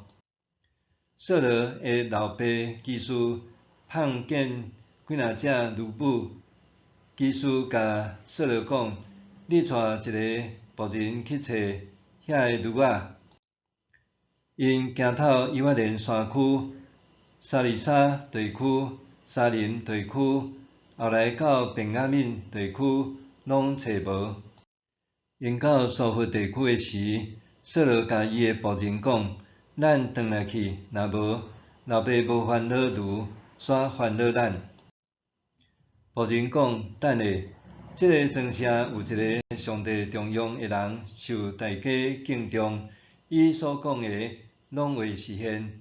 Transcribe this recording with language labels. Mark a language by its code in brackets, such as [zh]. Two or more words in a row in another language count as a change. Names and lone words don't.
[nan] 扫罗的老爸基士碰见几若只女母，基士甲扫罗讲：“你带一个仆人去找遐个女仔。” 因行透以法莲山区、沙利沙地区、沙林地区，后来到便雅悯地区，拢找无。因到苏弗地区的时，扫罗甲伊的仆人讲：“咱转来去，若无，老爸无烦恼如，煞烦恼咱。” 仆人讲：“等下，这个庄舍有一个上帝重用的人，受大家敬重，伊所讲的拢会实现。